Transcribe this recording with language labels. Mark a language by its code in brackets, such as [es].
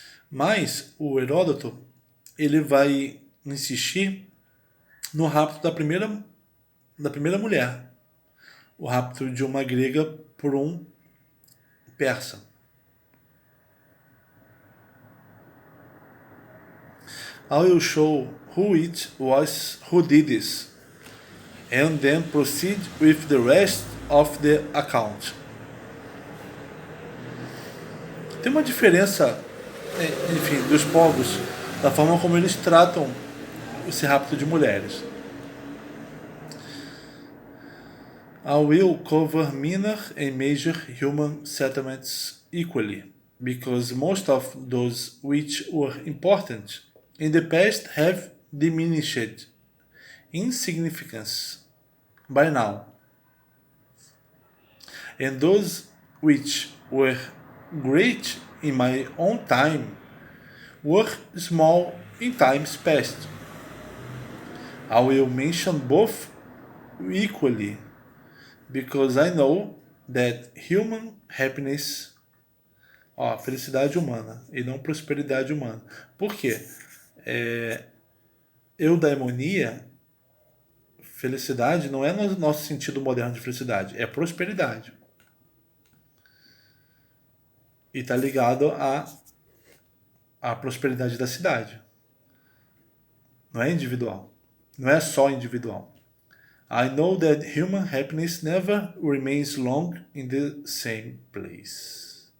[pt] Mas o Heródoto ele vai insistir no rapto da primeira mulher, o rapto de uma grega por um persa. [en] I will show who it was who did this, and then proceed with the rest of the account. [pt] Tem uma diferença, enfim, dos povos, da forma como eles tratam esse rapto de mulheres. [en] I will cover minor and major human settlements equally, because most of those which were important in the past have diminished in significance by now, and those which were great in my own time were small in times past. I will mention both equally, because I know that human happiness, [pt] felicidade humana e não prosperidade humana. Por quê? [en] Eudaimonia [pt] Felicidade não é no nosso sentido moderno de felicidade, é prosperidade. E está ligado à prosperidade da cidade. Não é individual. Não é só individual. [en] I know that human happiness never remains long in the same place.